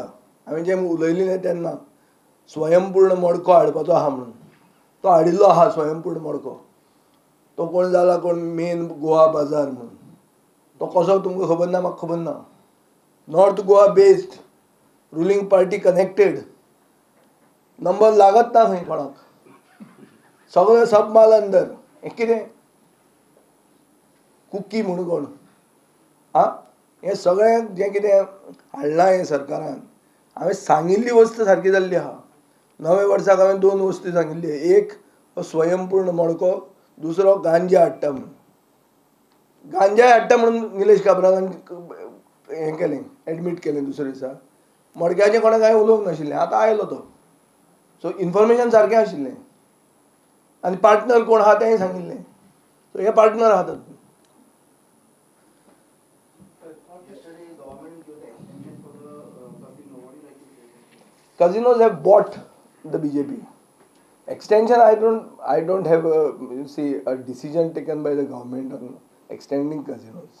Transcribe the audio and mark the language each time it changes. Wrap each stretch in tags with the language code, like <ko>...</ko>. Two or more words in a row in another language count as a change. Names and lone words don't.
<kok>हांवें जें उलयलें तेन्ना स्वयंपूर्ण मडको हाडपाचो आहा म्हणून, तो हाडिल्लो आहा स्वयंपूर्ण मडको. तो कोण जाला कोण मेन गोवा बाजार म्हणून. तो कसो तुमकां खबर ना, म्हाका खबर ना.</kok> <en>North Goa based, ruling party connected,</en> <kok>नंबर लागत ना खंय कोणाक. सगळें</kok> <hi>सब माल अंदर.</hi> <kok>हें कितें कुकी म्हणून कोण हें सगळें जें कितें हाडलां हें सरकारान. हांवें सांगिल्ली वस्त सारकी जाल्ली आहा. नवे वर्साक हांवें 2 वस्ती सांगिल्ली. एक स्वयंपूर्ण मडको, दुसरो गांजा हाडटा म्हणून. गांजाय हाडटा म्हणून निलेश काब्रालान हें केलें, एडमीट केलें दुसरे दिसा. मडक्याचें कोणें कांय उलोवंक नाशिल्लें. आतां आयलो तो.</kok> <en>so information</en> <kok>सारकें आशिल्लें. आनी पार्टनर कोण आहा तेंय सांगिल्लें. सो हे पार्टनर आहा तातूंत.</kok> <en>Casinos have bought the BJP. Extension, I don't have a decision taken by the government on extending casinos.</en>